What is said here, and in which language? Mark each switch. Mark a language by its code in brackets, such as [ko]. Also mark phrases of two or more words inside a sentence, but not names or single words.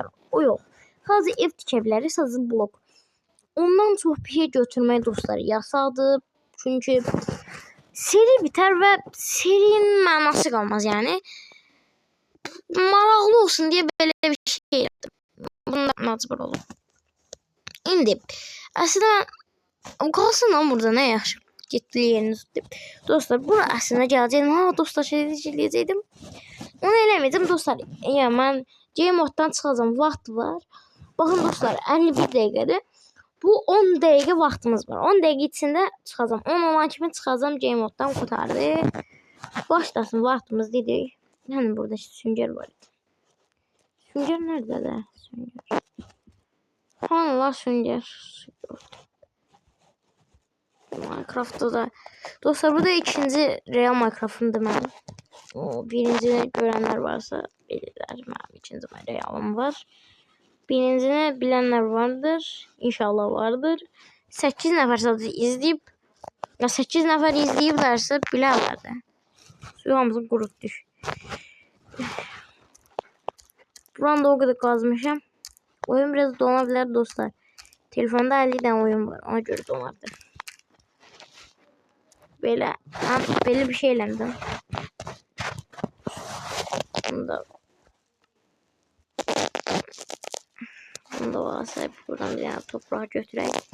[tr] O yok. Sadece ev tikebilirik, sadece blok. [az] Ondan çox bir şey götürmək dostlar yasaqdır. [tr] Çünkü seri biter ve serinin manası kalmaz yani. Maraqlı olsun diye böyle bir şey yaptım. [az] Bundan məcbur olum. İndi aslında qalsın lan burada ne yaxşı. Getdi yerini tutdu. Dostlar bura aslında gələcəydim. Ha dostlar şey deyəcəydim. Onu eləməyəcəm dostlar. Ya mən game moddan çıxacağım. Vaxt var. Baxın dostlar 51 dəqiqədir. Bu 10 dəqiqə vaxtımız var. 10 dəqiqə içində çıxacağam. 10 olan kimi çıxacağım game moddan qurtardı. Başlasın vaxtımız dedik. Yani burada sünger var. [tr] Sünger nerede de? Sünger. Allah sünger. Minecraft'ta da. Dostlar bu da ikinci Real Minecraft'ımdı ben. O birinci görenler varsa bilirler. Benim ikinci Real'ım var. Birincini bilenler vardır. [az] İnşallah vardır. 8 nəfər sadece izleyip ya 8 nəfər izleyiblərsə bilərlər də. Suyamızı qurutduq. [tr] Buranı da o kadar kazmışım. Oyun biraz donabilir dostlar. Telefonda 50 tane oyun var. [az] Ona göre donardı. [tr] Böyle belli bir şeylerden. [az] Bunda varsa buradan bir tane toprağı götüreyim.